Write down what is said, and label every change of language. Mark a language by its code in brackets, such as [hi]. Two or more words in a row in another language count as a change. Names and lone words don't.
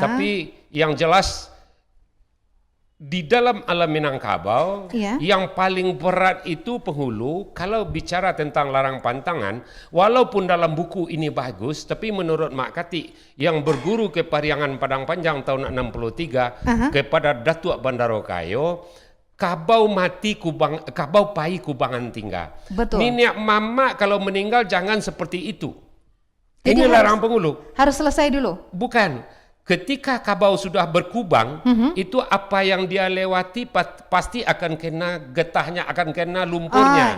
[id] Tapi yang jelas di dalam alam Minangkabau Iya. yang paling berat itu penghulu. Kalau bicara tentang larang pantangan, walaupun dalam buku ini bagus, tapi menurut Mak Kati yang berguru ke Pariangan Padang Panjang tahun 63 kepada Datuk Bandarokayo, [min] kabau mati kubang, kabau pai kubangan tinggal. [id] Betul. Nenek mama kalau meninggal jangan seperti itu. Jadi Ini harus- larang penghulu. Harus selesai dulu. Bukan. Ketika kabau sudah berkubang, itu apa yang dia lewati pasti akan kena getahnya, akan kena lumpurnya.